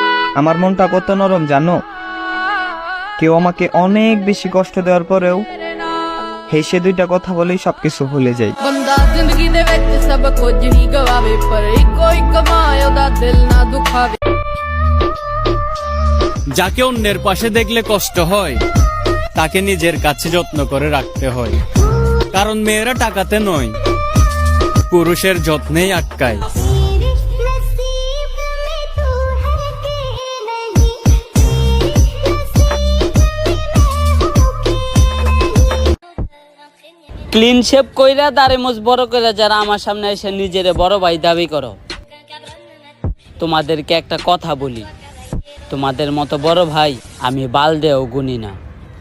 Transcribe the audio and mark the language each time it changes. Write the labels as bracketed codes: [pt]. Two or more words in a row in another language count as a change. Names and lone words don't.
[bn] আমার মনটা কত নরম জানো? কেউ আমাকে অনেক বেশি কষ্ট দেওয়ার পরেও হেসে দুইটা কথা বলেই সবকিছু ভুলে যাই। [pa] ਬੰਦਾ ਜ਼ਿੰਦਗੀ ਦੇ ਵਿੱਚ ਸਭ ਕੁਝ ਹੀ ਗਵਾਵੇ ਪਰ ਇੱਕੋ ਇੱਕ ਮਾਂ ਉਹਦਾ ਦਿਲ ਨਾ ਦੁਖਾਵੇ। [bn] যাকে অন্যের পাশে দেখলে কষ্ট হয় তাকে নিজের কাছে যত্ন করে রাখতে হয়, কারণ মেয়েরা টাকাতে নয়, পুরুষের যত্নেই আটকায়। [en] clean shape [bn] কইরা দাড়ি মোজ বড় কইরা যারা আমার সামনে এসে নিজের বড় ভাই দাবি করো, তোমাদেরকে একটা কথা বলি, তোমাদের মতো বড় ভাই আমি বালদেও গুনি না।